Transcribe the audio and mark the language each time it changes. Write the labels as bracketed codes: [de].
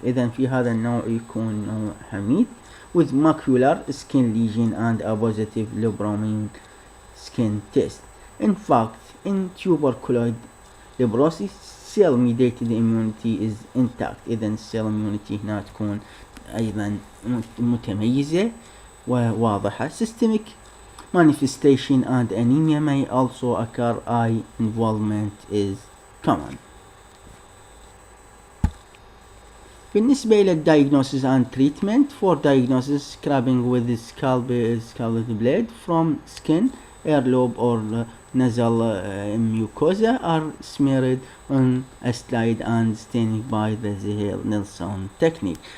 [ar] إذا في هذا النوع يكون نوع حميد [en] with macular skin lesion and a positive lepromine skin test. In fact, in tuberculoid leprosy cell mediated immunity is intact. [ar] إذا cell immunity هنا تكون أيضا متميزة وواضحة. [en] Systemic manifestation and anemia may also occur. Eye involvement is common. [ar] بالنسبة إلى [en] diagnosis and treatment. For diagnosis, scrubbing with the scalpel blade from skin, earlobe or nasal mucosa are smeared on a slide and staining by the Ziehl-Neelsen technique.